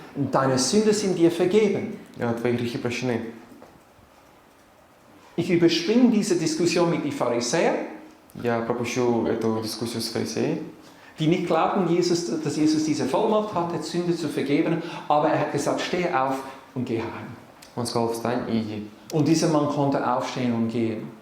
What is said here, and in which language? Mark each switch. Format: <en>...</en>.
<de>deine Sünden sind dir vergeben.</de> <ru>твои грехи прощены.</ru> <de>Ich überspringe diese Diskussion mit den Pharisäern,</de> <ru>Я пропущу эту дискуссию с фарисеей,</ru> <de>die nicht glauben, dass Jesus diese Vollmacht hatte, Sünde zu vergeben, aber er hat gesagt, steh auf und geh heim.</de> <ru>Он сказал, встань и иди.</ru> <de>Und dieser Mann konnte aufstehen und gehen.</de>